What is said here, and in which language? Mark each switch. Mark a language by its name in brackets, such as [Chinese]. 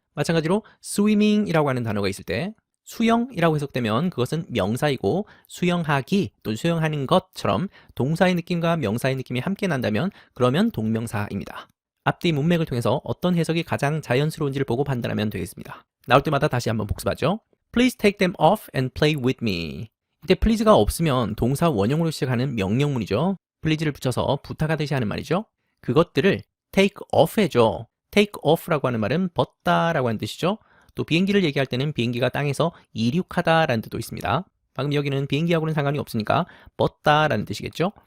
[Korean] 마찬가지로 swimming이라고 하는 단어가 있을 때 수영이라고 해석되면 그것은 명사이고 수영하기 또는 수영하는 것처럼 동사의 느낌과 명사의 느낌이 함께 난다면 그러면 동명사입니다. 앞뒤 문맥을 통해서 어떤 해석이 가장 자연스러운지를 보고 판단하면 되겠습니다. 나올 때마다 다시 한번 복습하죠. [English] Please take them off and play with me. [Korean] 이때 please가 없으면 동사 원형으로 시작하는 명령문이죠. please를 붙여서 부탁하듯이 하는 말이죠. 그것들을 take off 해줘. take off라고 하는 말은 벗다라고 하는 뜻이죠. 또 비행기를 얘기할 때는 비행기가 땅에서 이륙하다라는 뜻도 있습니다. 방금 여기는 비행기하고는 상관이 없으니까 벗다라는 뜻이겠죠.